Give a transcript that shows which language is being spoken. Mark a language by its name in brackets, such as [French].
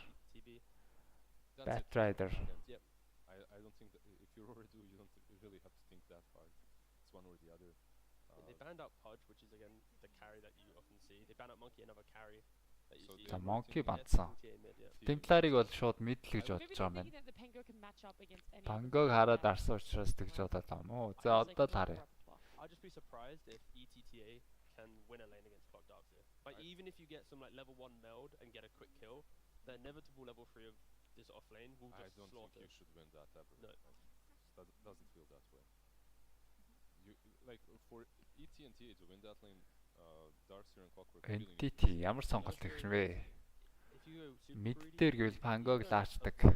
[English] I don't think that if you're Urdu, you don't really have to think that hard. It's one or the other. They banned out Pudge, which is again the carry that you often see. They banned out Monkey, another carry that you see. [Mongolian] За Monkey бандсан. Templar-ыг бол шууд mid л гэж бодож байгаа юм байна. Pango-г хараад арсан учраас тэгж бодоод байгаа юм уу? За одоо л харъя. [English] I'd just be surprised if ETTA can win a lane against Clock Darkseer. Like even if you get some like level 1 meld and get a quick kill, the inevitable level 3 of this off lane will just slaughter. I don't think you should win that ever. No. Doesn't feel that way. You like for ET and TA to win that lane, Darkseer and Clockwork. [Mongolian] Entity ямар сонголт их вэ? Mid дээр гэвэл Pango-г лаачдаг.